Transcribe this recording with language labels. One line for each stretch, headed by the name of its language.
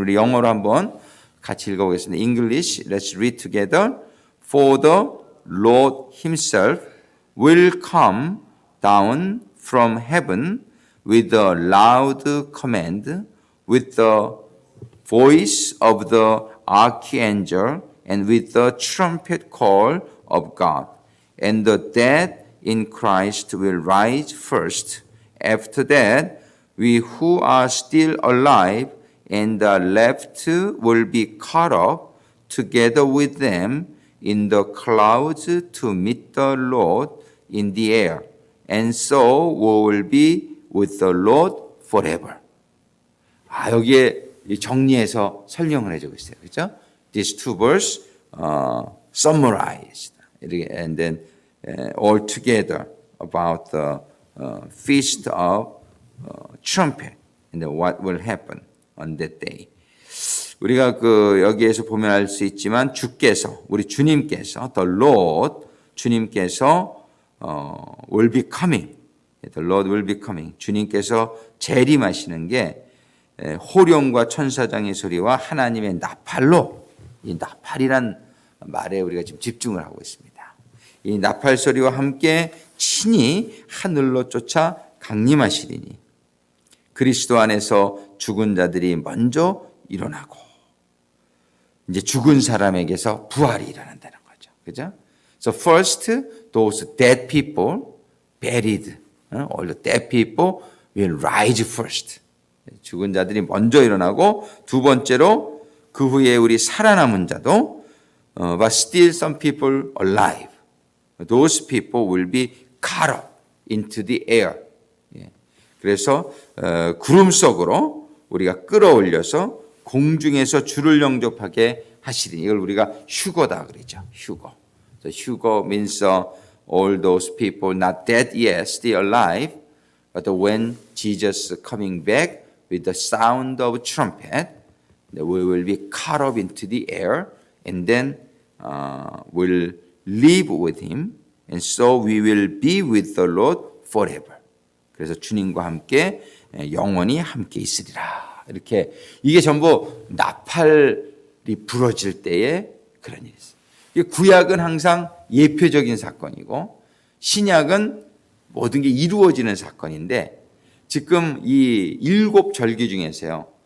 Korean: 우리 영어로 한번 같이 읽어보겠습니다.
English: English, let's read together. For the Lord himself will come down from heaven with a loud command, with the voice of the archangel, and with the trumpet call of God. And the dead in Christ will rise first. After that, we who are still alive and are left will be caught up together with them in the clouds to meet the Lord in the air. And so we will be with the Lord forever.
Korean: 여기에 정리해서 설명을 해주고 있어요. 그렇죠?
English: These two verses summarized and then all together about the feast of trumpet and then what will happen on that day.
Korean: 우리가 여기에서 보면 알 수 있지만 주께서 우리 주님께서 the Lord 주님께서
English: will be coming. The Lord will be coming.
Korean: 주님께서 재림하시는 게 호령과 천사장의 소리와 하나님의 나팔로 이 나팔이란 말에 우리가 지금 집중을 하고 있습니다. 이 나팔 소리와 함께 친히 하늘로 쫓아 강림하시리니 그리스도 안에서 죽은 자들이 먼저 일어나고 이제 죽은 사람에게서 부활이 일어난다는 거죠. 그죠?
English: So first, those dead people buried, all the dead people will rise first.
Korean: 죽은 자들이 먼저 일어나고 두 번째로 그 후에 우리 살아남은 자도
English: but still some people alive. Those people will be caught up into the air. 그래서 구름 속으로 우리가 끌어올려서 공중에서 주를 영접하게 하시리니 이걸 우리가 휴거다 그러죠. 휴거. So 휴거 means all those people not dead yet, still alive, but when Jesus coming back, with the sound of trumpet. We will be caught up into the air and then will live with him. And so we will be with the Lord forever.
Korean: 그래서 주님과 함께 영원히 함께 있으리라. 이렇게 이게 전부 나팔이 부러질 때의 그런 일이었어요. 구약은 항상 예표적인 사건이고 신약은 모든 게 이루어지는 사건인데 지금 이 7절기 중에서요.